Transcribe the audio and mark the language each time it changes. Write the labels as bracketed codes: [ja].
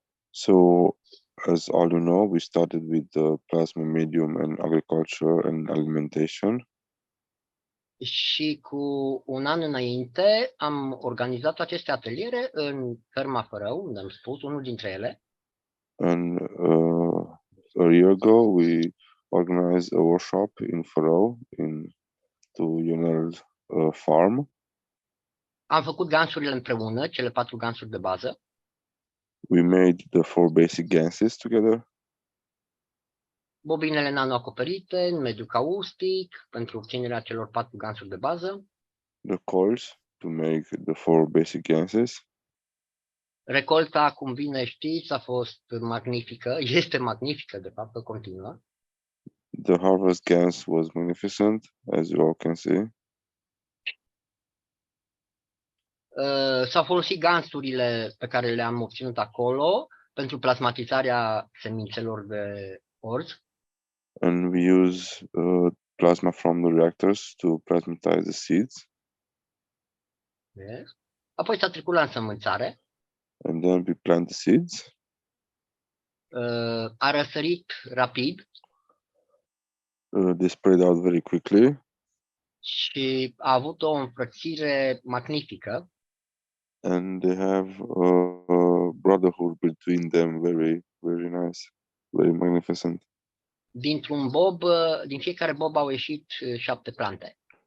[en] So, as all you know, we started with the plasma, medium, and agriculture and alimentation. [ro] Și cu un an înainte am organizat aceste ateliere în ferma Fărău, unde am spus, unul dintre ele. [en] And a year ago, we organized a workshop in Fărău, to Ionel farm. [ro] Am făcut gansurile împreună, cele 4 gansuri de bază. [en] We made the 4 basic ganses together. [ro] Bobinele nano-acoperite în mediu caustic pentru obținerea celor 4 gansuri de bază. [en] The coils to make the 4 basic ganses. [ro] Recolta, cum bine știți, a fost magnifică, este magnifică, de fapt, continuă. [en] The harvest gans was magnificent, as you all can see. [ro] S-au folosit gansurile pe care le-am obținut acolo pentru plasmatizarea semințelor de orz. [en] And we use plasma from the reactors to plasmatize the seeds. Yes. [ro] Apoi s-a trecut la însămânțare. [en] And then we plant the seeds. [ro] A răsărit rapid. [en] They spread out very quickly. [ro] Și a avut o înfrățire magnifică. [en] And they have a brotherhood between them, very, very nice, very magnificent. [ro] Dintr-un bob, din fiecare bob au ieșit 7 plante.